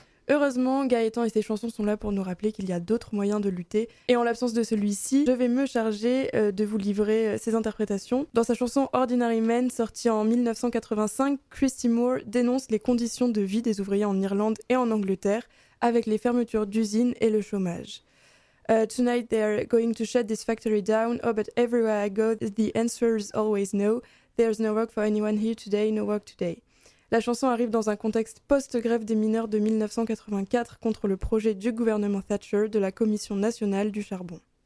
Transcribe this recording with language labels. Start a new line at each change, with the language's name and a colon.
French: Heureusement, Gaëtan et ses chansons sont là pour nous rappeler qu'il y a d'autres moyens de lutter. Et en l'absence de celui-ci, je vais me charger de vous livrer ses interprétations. Dans sa chanson Ordinary Men, sortie en 1985, Christy Moore dénonce les conditions de vie des ouvriers en Irlande et en Angleterre, avec les fermetures d'usines et le chômage.
English: Tonight they're going to shut this factory down. Oh, but everywhere I go, the answer is always no. There's no work for anyone here today, no work today.
French: La chanson arrive dans un contexte post-grève des mineurs de 1984 contre le projet du gouvernement Thatcher de la Commission nationale du charbon.